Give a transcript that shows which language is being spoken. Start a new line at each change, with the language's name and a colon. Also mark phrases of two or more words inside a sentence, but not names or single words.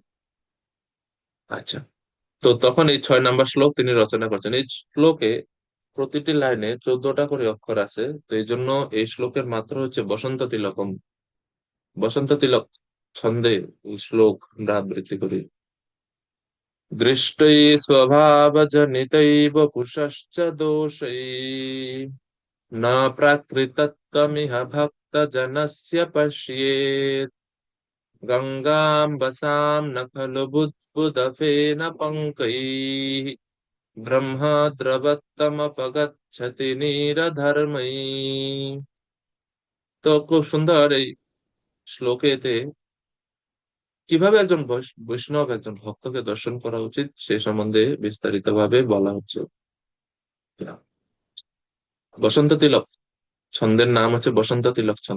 Bangla: আচ্ছা, তো তখন এই 6 নম্বর শ্লোক তিনি রচনা করছেন। এই শ্লোকে প্রতিটি লাইনে 14টা করে অক্ষর আছে, তো এই জন্য এই শ্লোকের মাত্র হচ্ছে বসন্ত তিলকম। বসন্ত তিলক ছন্দে এই শ্লোক আমরা আবৃত্তি করি।
Sanskrit: দৃষ্টৈ स्वभावजनितैव पुषश्च दोषै न प्राकृतत्वमिह भक्तजनस्य पश्येत् गङ्गां वसां न खलु बुद्बुदफेन पङ्कैः ब्रह्मद्रवत्तमपगच्छति नीरधर्मैः।
Bangla: তো খুব সুন্দর এই শ্লোকেতে কিভাবে একজন বৈষ্ণব একজন ভক্তকে দর্শন করা উচিত সে সম্বন্ধে বিস্তারিত ভাবে বলা হচ্ছে। বসন্ত তিলক ছন্দের নাম হচ্ছে বসন্ত তিলক ছন্দ।